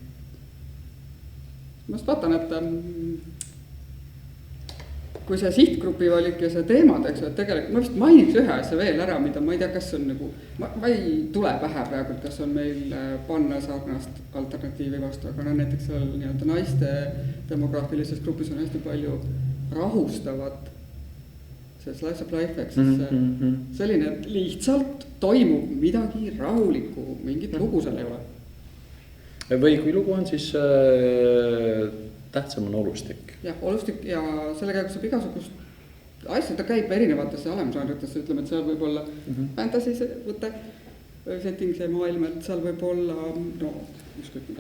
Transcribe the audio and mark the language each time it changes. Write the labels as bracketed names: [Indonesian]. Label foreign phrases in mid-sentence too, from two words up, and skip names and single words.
[Estonian] Ma just vaatan, et kui see sihtgrupi valik ja see teemad, eks, et tegelikult ma vist mainiks ühe asja veel ära, mida ma ei tea, kas on nagu, ma ei tule pähe praegu, kas on meil panna sarnast alternatiivi vastu, aga näiteks seal nii-öelda naiste demograafilises grupis on hästi palju rahustavat see [English] slice of life, [Estonian] eks selline, et lihtsalt toimub midagi rahulikku, mingit lugu seal ei ole. Või kui lugu on, siis tähtsam on olustik. Jah, olustik ja selle käigus saab igasugust asja, ta käib erinevatesse alemžanritesse, ütleme, et seal võib olla fantasy võte, setting see maailm, et seal võib olla, no, ükskõik mida.